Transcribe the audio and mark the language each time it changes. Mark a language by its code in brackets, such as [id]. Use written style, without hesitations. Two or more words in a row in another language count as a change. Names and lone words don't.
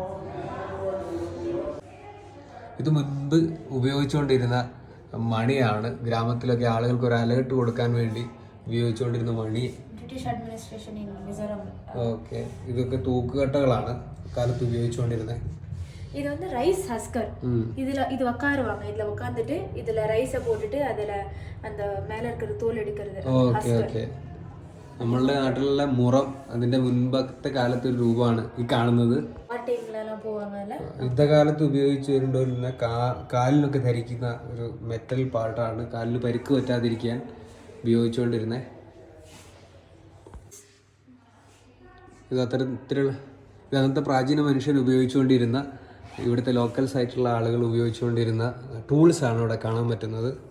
[ml] ഇത് മുൻപ് ഉപയോഗിച്ചുകൊണ്ടിരുന്ന മണിയാണ്. ഗ്രാമത്തിലൊക്കെ ആളുകൾക്ക് ഒരു അലേർട്ട് കൊടുക്കാൻ വേണ്ടി ഉപയോഗിച്ചുകൊണ്ടിരുന്ന മണി. [en] British administration in Mizoram. [ml] ഓക്കെ, ഇതൊക്കെ തൂക്കുകട്ടകളാണ് കാലത്ത് ഉപയോഗിച്ചുകൊണ്ടിരുന്നത്. [ta] இது வந்து [en] rice husker. [ta] இது உட்காருவாங்க. இதுல உட்காந்துட்டு இதுல ரைஸை போட்டுட்டு அதுல அந்த மேல இருக்கிற தோல் எடுக்கிறது. [ml] ഓക്കെ ഓക്കെ. നമ്മളുടെ നാട്ടിലുള്ള മുറം അതിന്റെ മുൻപത്തെ കാലത്ത് ഒരു രൂപമാണ് ഈ കാണുന്നത്. യുദ്ധകാലത്ത് ഉപയോഗിച്ചു വരുന്ന കാലിനൊക്കെ ധരിക്കുന്ന ഒരു [en] metal partaanu. [ml] കാലിന് പരിക്ക് പറ്റാതിരിക്കാൻ ഉപയോഗിച്ചുകൊണ്ടിരുന്നത്. ഇത് അന്നത്തെ പ്രാചീന മനുഷ്യൻ ഉപയോഗിച്ചുകൊണ്ടിരുന്ന, ഇവിടുത്തെ ലോക്കൽസ് ആയിട്ടുള്ള ആളുകൾ ഉപയോഗിച്ചുകൊണ്ടിരുന്ന ടൂൾസ് ആണ് ഇവിടെ കാണാൻ പറ്റുന്നത്.